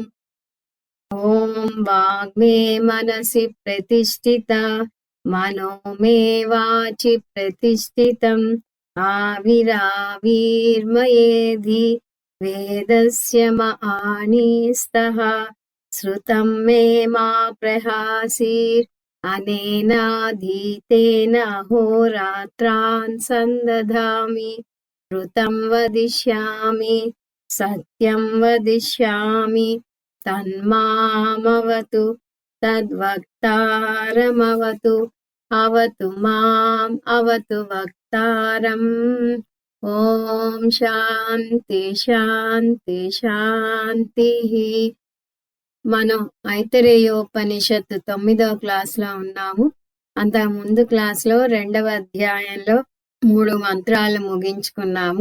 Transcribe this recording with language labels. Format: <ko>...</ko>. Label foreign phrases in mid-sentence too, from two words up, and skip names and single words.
<sa>ॐ वाग्मे मनसि प्रतिष्ठिता मनो मे वाचि प्रतिष्ठितम् आविराविर्मयेधि वेदस्य महानीस्तः श्रुतं मे मा प्रहासीर् अनेनाधीतेन अहोरात्रान् सन्दधामि। ऋतं वदिष्यामि सत्यं वदिष्यामि तन्मामवतु तद्वक्तारमवतु अवतु माम् अवतु वक्तारम्। ఓం శాంతి శాంతి శాంతి.</sa> <te>మనం ఐతరేయోపనిషత్తు 9వ క్లాస్లో ఉన్నాము. అంతకు ముందు క్లాస్లో 2వ అధ్యాయంలో 3 మంత్రాలు ముగించుకున్నాము.</te>